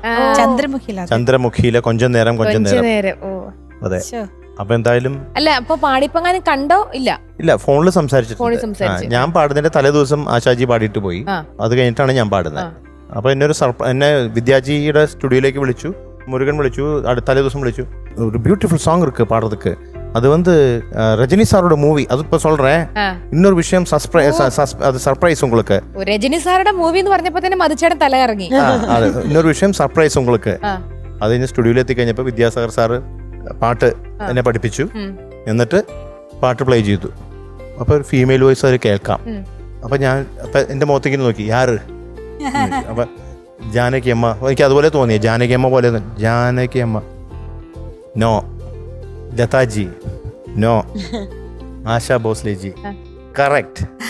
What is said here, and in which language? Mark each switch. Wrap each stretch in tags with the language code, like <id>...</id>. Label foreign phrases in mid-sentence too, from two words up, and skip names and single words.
<ml>ചന്ദ്രമുഖിയിലെ കൊഞ്ചം നേരം. അതെ, അപ്പൊ എന്തായാലും അല്ല അപ്പൊ പാടിപ്പങ്ങാനും കണ്ടോ? ഇല്ല, ഫോണിൽ സംസാരിച്ചിട്ടുണ്ട്. ഞാൻ പാടുന്നതിന്റെ തലേ ദിവസം ആശാജി പാടിയിട്ട് പോയി. അത് കഴിഞ്ഞിട്ടാണ് ഞാൻ പാടുന്നത്. അപ്പൊ എന്നെ വിദ്യാജിയുടെ സ്റ്റുഡിയോയിലേക്ക് വിളിച്ചു, മുരുകൻ വിളിച്ചു, തലേ ദിവസം വിളിച്ചു.</ml> <ta>ഒരു</ta> <en>beautiful song</en> <ta>இருக்கு பாடுறதுக்கு. அது வந்து ரஜினி சாரோட மூவி. அது இப்ப சொல்றேன். இன்னொரு விஷயம் அது சர்ப்ரைஸ் உங்களுக்கு.</ta> <ml>രജനി സാറുടെ മൂവി എന്ന് പറഞ്ഞപ്പോ തന്നെ മധുച്ചേട്ടൻ തല ഇറങ്ങി. അതെ,</ml> <ta>இன்னொரு விஷயம் സർപ്രൈസ് உங்களுக்கு.</ta> <ml>അത് കഴിഞ്ഞ് സ്റ്റുഡിയോയിൽ എത്തിക്കഴിഞ്ഞപ്പോ വിദ്യാസാഗർ സാറ് പാട്ട് എന്നെ പഠിപ്പിച്ചു. എന്നിട്ട് പാട്ട് പ്ലേ ചെയ്തു. അപ്പൊ ഒരു</ml> <en>female voice</en> <ml>അത് കേൾക്കാം. അപ്പൊ എന്റെ മുഖത്തേക്ക് നോക്കി, യാറ്. അപ്പൊ ജാനകി അമ്മ. എനിക്ക് അതുപോലെ തോന്നിയ ജാനകി അമ്മ പോലെ. ജാനകി അമ്മ നോ, ലതാജി നോ, ആശാ ഭോസ്ലെജി കറക്റ്റ്.</ml>